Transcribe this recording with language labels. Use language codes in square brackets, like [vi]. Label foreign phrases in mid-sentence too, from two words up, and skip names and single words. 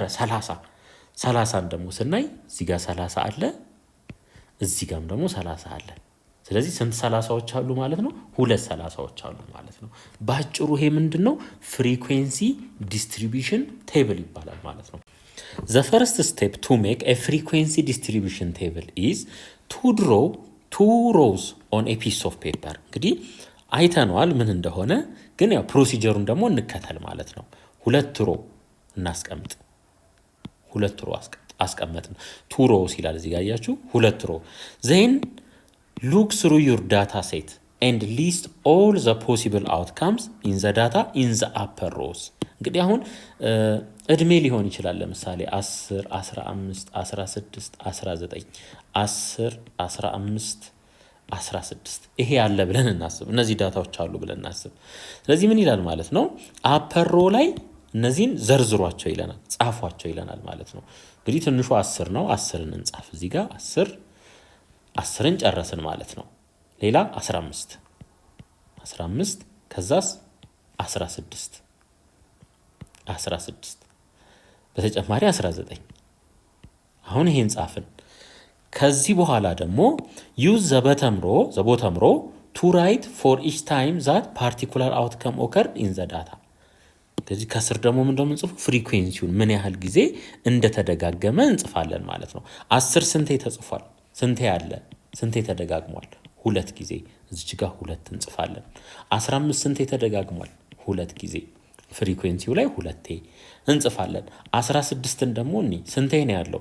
[am] 30። 30ን ደግሞ ስናይ እዚህ ጋር 30 አለ፣ እዚህ ጋርም ደግሞ 30 አለ። ስለዚህ ስንት 30ዎች አሉ ማለት ነው? 2 30ዎች አሉ ማለት ነው። ባጭሩ ይሄ ምንድነው? [en] frequency distribution table [am] ይባላል ማለት ነው። [en] The first step to make a frequency distribution table is to draw 2 rows on a piece of paper. [am] እንግዲህ አይተነዋል ምን እንደሆነ፣ ግን ያው ፕሮሲጀሩን ደግሞ እንከተል ማለት ነው። 2 ሮ እናስቀምጥ። 2 ሮ አስቀመጥን። 2 rows ይላል እዚህ ጋር ያያችሁ፣ 2 ሮ። [en] Then look through your data set and list all the possible outcomes in the data in the upper rows. [am] እንግዲህ አሁን እድሜ ሊሆን ይችላል። ለምሳሌ 10 15 16 19 10 15 16 ይሄ ያለ ብለን እናስብ። እነዚህ ዳታዎች አሉ ብለን እናስብ። ስለዚህ ምን ይላል ማለት ነው? [en] upper row [am] ላይ እነዚህን ዘርዝሯቸው ይለናል፣ ጻፏቸው ይለናል ማለት ነው። እንግዲህ ትንሹ 10 ነው። 10ን እንጻፍ እዚህ ጋር 10ን ጨረስን ማለት ነው። ሌላ 15 ከዛስ 16 በተጨማሪ 19። አሁን ይሄን ጻፍን። ከዚህ በኋላ ደግሞ [en] use the bottom row to write for each time that particular outcome occurred in the data. [am] ከዚህ ከስር ደግሞ ምን እንደምንጽፉ ፍሪኩዌንሲውን ምን ያህል ጊዜ እንደተደጋገመ እንጽፋለን ማለት ነው። 10 ስንቴ ተጽፏል? ስንቴ አለ? ስንቴ ተደጋግሟል? 2 ጊዜ። እዚች ጋር 2 እንጽፋለን። 15 ስንቴ ተደጋግሟል? 2 ጊዜ። ፍሪኩዌንሲው ላይ 2 እንጽፋለን። 16ን ደግሞ ስንቴ ነው ያለው?